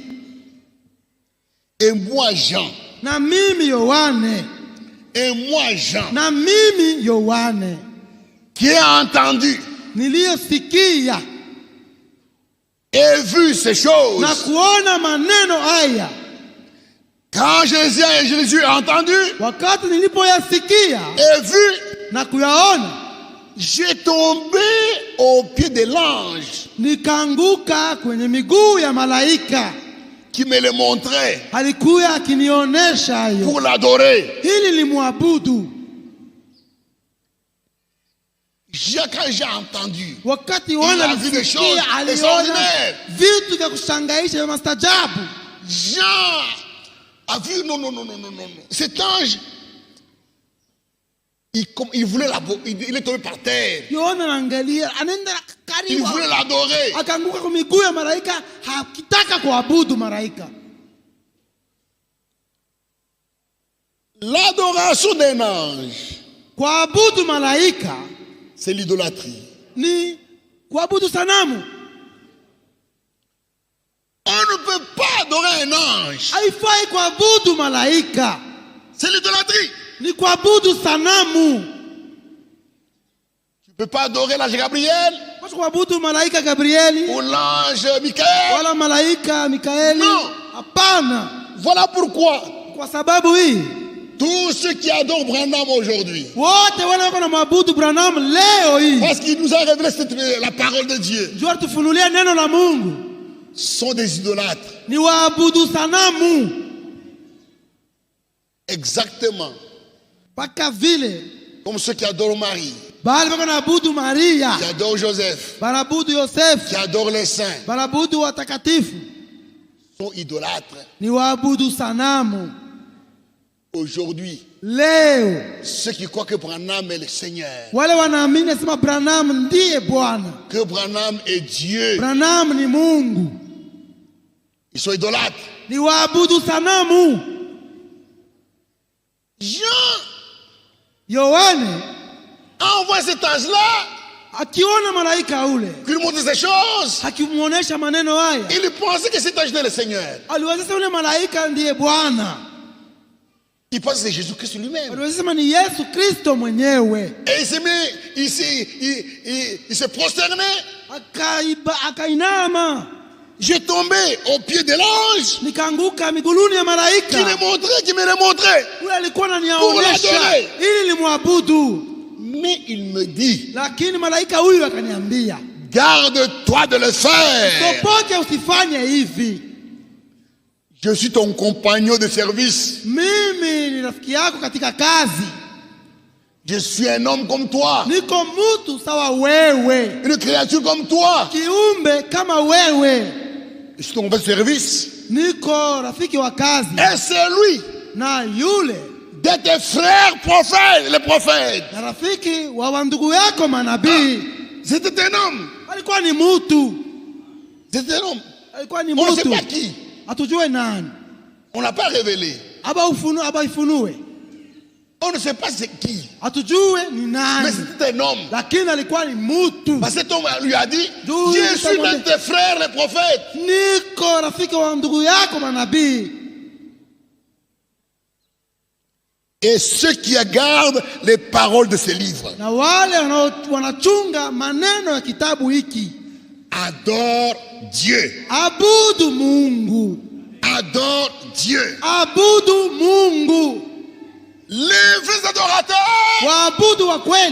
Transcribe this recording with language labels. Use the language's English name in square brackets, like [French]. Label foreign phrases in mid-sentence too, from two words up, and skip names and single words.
[French] Et moi, Jean, [Swahili] Na mimi Yohane, [French] et moi, Jean, [Swahili] na mimi Yohane [French] qui ai entendu [Swahili] niliyosikia [French] et vu ces choses, [Swahili] na kuona maneno haya, [French] quand je les ai entendus [Swahili] wakati nilipoyasikia [French] et vu, [Swahili] na kuyaona, [French] J'ai tombé au pied de l'ange [Swahili] nikaanguka kwenye miguu ya malaika. [French] qui me le montrait [Swahili] Alikuya akinionyesha hayo [French] pour l'adorer. [Swahili] ili nimwabudu. [French] Quand j'ai entendu, [Swahili] Wakati [French] il [Swahili] wana [French] a vu des choses [Swahili] alisikia, aliona [French] extraordinaires. [Swahili] vitu vya kushangaisha vya mastajabu. [French] Jean a vu, non. Cet ange, il voulait il est tombé par terre. [Swahili] Yohana anaangalia, anaenda [French] Il [Swahili] karibu, [French] voulait l'adorer. [Swahili] akaanguka kwa miguu ya malaika, hakitaka kuabudu malaika. [French] L'adoration d'un ange, [Swahili] Kuabudu malaika [French] c'est l'idolâtrie. [Swahili] ni kuabudu sanamu. [French] On ne peut pas adorer un ange. [Swahili] Haifai kuabudu malaika, [French] C'est l'idolâtrie. [Swahili] ni kuabudu sanamu. [French] Tu ne peux pas adorer l'ange Gabriel [Swahili] Kwa kuabudu malaika Gabrieli [French] ou l'ange Michael. [Swahili] wala malaika Mikaeli. [French] No. [Swahili] Hapana. [French] Voilà pourquoi [Swahili] Kwa sababu hii [French] tous ceux qui adorent Branham aujourd'hui, [Swahili] wote wale wako na maabudu Branham leo hii, [French] parce qu'il nous a révélé la parole de Dieu, [Swahili] jua tufunulia neno la Mungu, [French] sont des idolâtres. [Swahili] ni waabudu sanamu. [French] Exactement. [Swahili] Paka vile [French] Comme ceux qui adorent Marie, [Swahili] bali wako naabudu Maria, [French] qui adorent Joseph, [Swahili] banabudu Yosefu, [French] qui adorent les saints, [Swahili] banabudu watakatifu, [French] sont idolâtres. [Swahili] ni waabudu sanamu. [French] Aujourd'hui, [Swahili] Leo [French] ceux qui croient que Branham est le Seigneur, [Swahili] wale wanaamini sema Branham ndiye Bwana, [French] que Branham est Dieu, [Swahili] Branham ni Mungu, [French] ils sont idolâtres. [Swahili] ni waabudu sanamu. [French] Jean [Swahili] Yohane [French] a envoyé cet ange-là [Swahili] akiona malaika ule, [French] qui lui montre ces choses. [Swahili] akimuonesha maneno haya, [French] Il pensait que cet ange était le Seigneur. [Swahili] aliwazisema ule malaika ndiye Bwana, [French] Il pensait que c'est Jésus-Christ lui-même. [Swahili] aliwazisema ni Yesu Kristo mwenyewe. [French] Et il s'est mis ici, il s'est prosterné. [Swahili] Akainama, [French] J'ai tombé au pied de l'ange [Swahili] nikaanguka miguuni ya [French] qui [Swahili] malaika [French] me le montrait. [Swahili] ule, alikuwa [French] Pour [Swahili] ananionyesha [French] l'adorer. [Swahili] ili nimwabudu. [French] Mais il me dit, [Swahili] Lakini malaika huyu akaniambia, [French] garde-toi de le faire. [Swahili] popote usifanye hivi. [French] Je suis ton compagnon de service. [Swahili] Mimi ni rafiki yako katika kazi, [French] Je suis un homme comme toi. [Swahili] niko mtu sawa wewe, [French] Une créature comme toi. [Swahili] kiumbe kama wewe, [French] Je suis ton compagnon de service. [Swahili] niko rafiki wa kazi. [French] Et c'est lui, [Swahili] Na yule [French] de tes frères prophètes, les prophètes. [Swahili] na rafiki wa wandugu yako manabii, [French] C'était un homme. [Swahili] alikuwa ni mtu, [French] C'était un homme. [Swahili] alikuwa ni [French] On ne sait [Swahili] mtu, [French] pas qui. [Swahili] hatujue nani, [French] On n'a pas révélé. [Swahili] aba ifunue, [French] On ne sait pas c'est qui. [Swahili] hatujue ni [French] Mais [Swahili] nani, [French] c'était un homme. [Swahili] lakini alikuwa ni mtu. [French] Parce que cet homme lui a dit, D'où je il suis t'a l'un de tes frères, les prophètes. [Swahili] Niko rafiki wa ndugu yako manabii. [French] Et ceux qui gardent les paroles de ce livre [Swahili] Na wale wanachunga maneno ya kitabu hiki, [French] adorent Dieu. [Swahili] abudu Mungu, [French] Adorent Dieu. [Swahili] abudu Mungu. [French] Les vrais adorateurs [Swahili] Waabudu wa kweli